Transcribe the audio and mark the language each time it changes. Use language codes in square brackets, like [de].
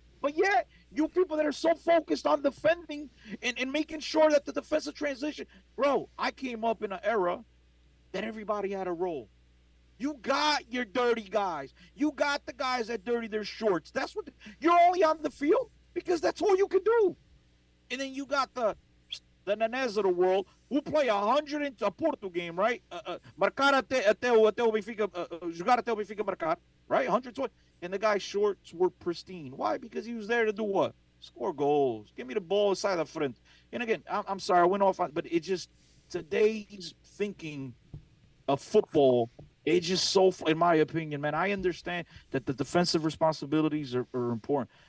[en] But yet, you people that are so focused on defending and making sure that the defensive transition, bro, I came up in an era that everybody had a role. You got your dirty guys. You got the guys that dirty their shorts. That's what you're only on the field because that's all you can do. And then you got the Nanez of the world who play 100 in a Porto game, right? [pt] Marcar até o Benfica, jogar até o Benfica marcar, right? [en] 120. And the guy's shorts were pristine. Why? Because he was there to do what? Score goals. Give me the ball inside the front. And again, I'm sorry, I went off on, but it just, today's thinking of football, it's just so, in my opinion, man, I understand that the defensive responsibilities are important.